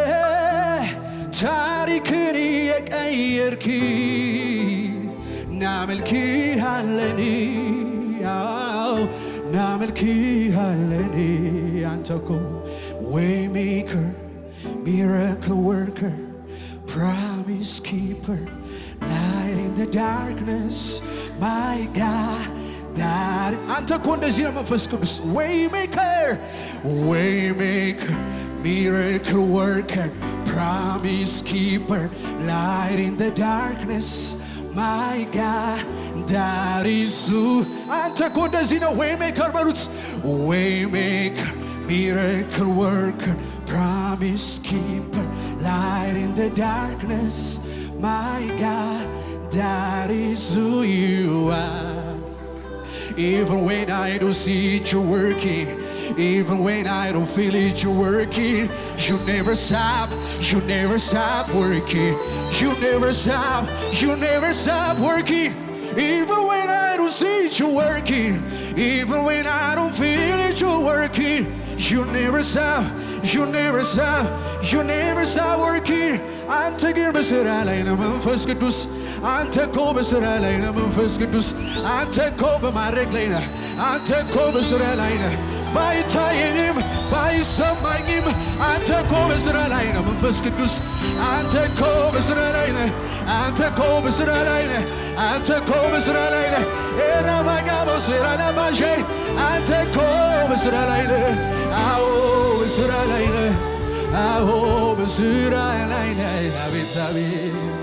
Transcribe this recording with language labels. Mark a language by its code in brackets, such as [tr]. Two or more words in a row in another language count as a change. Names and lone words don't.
[am] ታሪክን የቀየርክ ናመልክሃለን አንተ እኮ [en] waymaker miracle worker promise keeper light in the darkness my God dad [am] አንተ እኮ እንደዚህ ነው መንፈስ ቅዱስ ዌይሜከር [en] miracle worker promise keeper light in the darkness My God, that is who [am] አንተ እኮ እንደዚህ ነው [en] ዌይሜከር በሉት waymaker miracle worker promise keeper light in the darkness My God, that is who you are even when I don't see it you're working even when I don't feel it you're working you never stop working you never stop working even when I don't see it you're working even when I don't feel it you're working you never stop working [am] አንተ ግን በሥራ ላይ ነህ መንፈስ ቅዱስ አንተ እኮ በሥራ ላይ ነህ መንፈስ ቅዱስ አንተ እኮ በማድረግ ላይ ነህ አንተ እኮ በሥራ ላይ ነህ ባይታየኝም ባይሰማኝም አንተ እኮ በስራ ላይ ነህ መንፈስ ቅዱስ አንተ እኮ በስራ ላይ ነህ አንተ እኮ በስራ ላይ ነህ አንተ እኮ በስራ ላይ ነህ ኤራባጋቦስ ኤራናባሼ አንተ እኮ በስራ ላይ ነህ አዎ በስራ ላይ ነህ አዎ በስራ ላይ ነህ አቤት አቤት